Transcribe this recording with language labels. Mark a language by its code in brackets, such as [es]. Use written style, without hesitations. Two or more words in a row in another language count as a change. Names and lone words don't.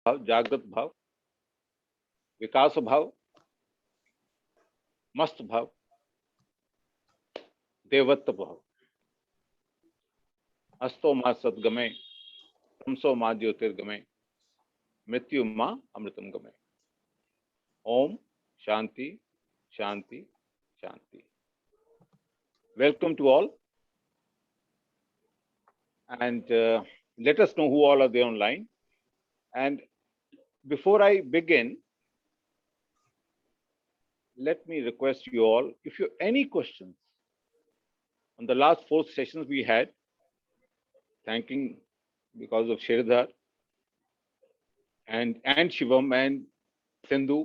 [hi] भाव, जागृत भाव, विकास भाव, मस्त भाव, देवत्व भाव, [sa] हस्तो मां सद्गमे, तमसो मां ज्योतिर्गमे, मृत्यु मां अमृतम गमे. ॐ शान्तिः शान्तिः शान्तिः. [en] Welcome to all, and let us know who all are there online. And before I begin, let me request you all, if you have any questions on the last 4 sessions we had, thanking because of Shirdhar and Shivam and Sindhu.